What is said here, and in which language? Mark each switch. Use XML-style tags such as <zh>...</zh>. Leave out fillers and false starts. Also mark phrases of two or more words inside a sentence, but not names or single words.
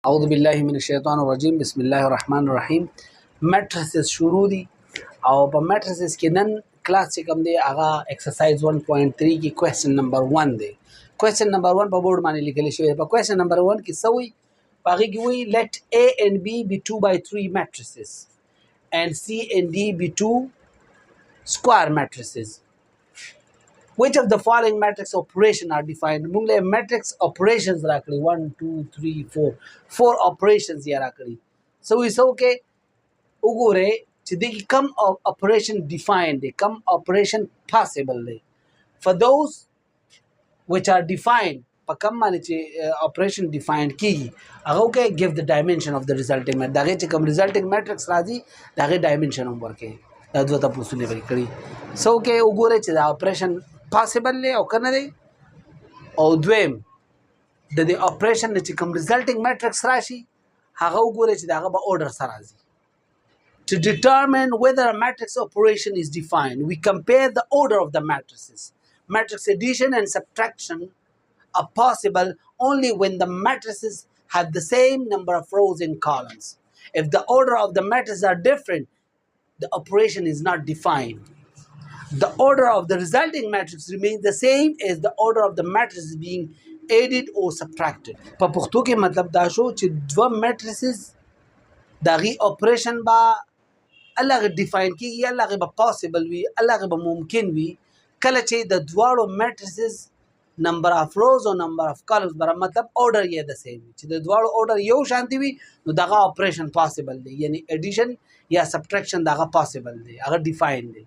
<ar>أعوذ بالله من الشيطان الرجيم بسم الله الرحمن الرحیم.</ar> <ps>میټریسز شروع دي او په میټریسز کې نن کلاس چې کوم دی هغه ایکسرسایز 1.3 کې</ps> <en>question number</en> <ps>1 دی.</ps> <en>question number</en> <ps>1 په بورډ باندې لیکل شوی. په</ps> <en>question number</en> <ps>1 کې څه وایي؟ په هغې کې وایي</ps> <en>let A and B be 2 by 3 matrices and C and D be 2 square matrices. Which of the following matrix operation are defined?</en> <ps>موږ له</ps> <en>matrix operations</en> <ps>راکړي 1 2 3 4 4 operations یې راکړي. سو کې وګورئ چې د کم</ps> <en>operation defined</en> <ps>دی، کم</ps> <en>operation possible</en> <ps>دی.</ps> <en>For those which are defined</en> <ps>په کم باندې چې</ps> <en>operation defined</en> <ps>کیږي هغه کې</ps> <en>give the dimension of the resulting matrix.</en> <ps>دغه چې کوم</ps> <en>resulting matrix</en> <ps>راځي دغه dimension هم ورکړي. دا دوه تاسو نه کړی. سو کې وګورئ چې دا</ps> <en>operation possible</en> <ps>دی او کنه دی. او دویم د دې operation چې کوم</ps> <en>resulting matrix</en> <ps>راشي هغه وګورئ چې دغه به order سره راځي.</ps> <en>To determine whether a matrix operation is defined, we compare the order of the matrices. Matrix addition and subtraction are possible only when the matrices have the same number of rows and columns. If the order of the matrices are different, the operation is not defined. The order of the resulting matrix remains the same as the order of the matrices being added or subtracted.</en> <ps>په پښتو کې مطلب دا شو چې دوه matrices دغه operation با الګ ډیفاین کیږي، الګ به پاسبل وي، الګ به ممکن وي کله چې د دواړو</ps> <en>matrices number of rows</en> <ps>او</ps> <en>number of columns</en> <ps>بر مطلب order یې د سیم چې د دواړو order یو شانتي وي نو دغه</ps> <en>operation possible</en> <ps>دی، یعنی ایډیشن یا سبټریکشن دغه پاسبل دی، هغه ډیفاین دی.</ps>